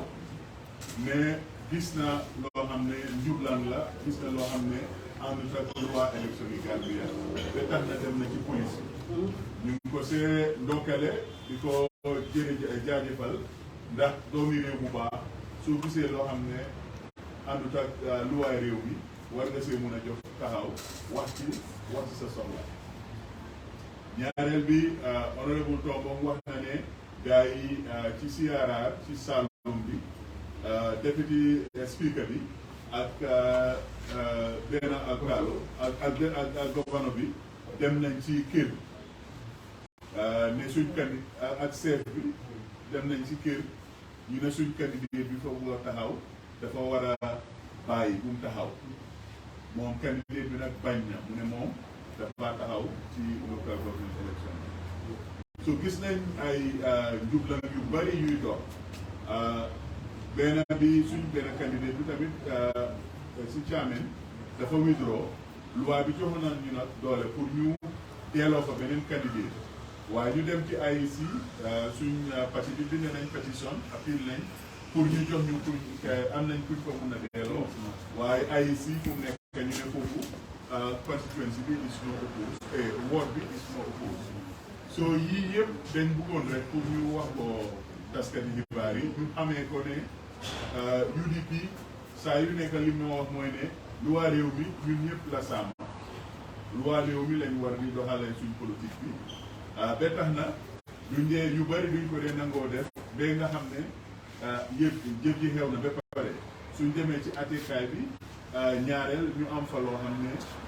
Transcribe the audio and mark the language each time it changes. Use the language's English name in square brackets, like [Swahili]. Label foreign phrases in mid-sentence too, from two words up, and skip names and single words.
[Wolof] ne gis na loo xam ne njublan la gis na loo xam ne àndut ak [French] loi élection [Wolof] yi Gambia ba tax na dem na ci police ñu ngi ko see ndokkale di ko jaajëfal ndax doomi réew bu baax soo gisee loo xam ne àndut ak luwaay réew mi war nga see mun a jox taxaw wax ci sa soxla. ñaareel bi honorable Tombong wax na ne gars yi ci CRR ci Saloum bi [English] deputy speaker [Wolof] bi ak benn ak Gallo ak gouverneur bi dem nañ ci kër ne suñ ak chef bi dem nañ ci kër ñu ne suñ candidat bi fa war a taxaw dafa war a bàyyi bu mu taxaw moom candidat bi nag bañ na mu ne moom dafa taxaw ci [English] local government election [Wolof] so gis nañ ay njublan yu bari yuy dox benn bi suñ benn candidat bi tamit si Thiamène dafa withdraw loi bi joxoon nañ ñu nag doole pour ñu teeloo fa beneen candidat waaye ñu dem ci IEC suñ parti bi bind nañ pétition appel nañ pour ñu jox ñu pour am nañ kuñ fa mun a delloo waaye IEC fu mu nekk ñu ne foofu constituency bi [English] is not opposed [Wolof] ward bi [English] is not opposed [Wolof] so yii yëpp dañ bëggoon rek pour ñu wax ko taskati xibaar yi ñu xamee ko ne UDP saa yu nekk li ma wax mooy ne loi réew mi ñun ñëpp la sàmm loi réew mi lañ war di doxalee suñ politique bi ba tax na duñ dee yu bari duñ ko dee nangoo def ba nga xam ne yëpp jëf ji xew na ba pare suñ demee ci attekaay bi ñaareel ñu am fa loo xam ne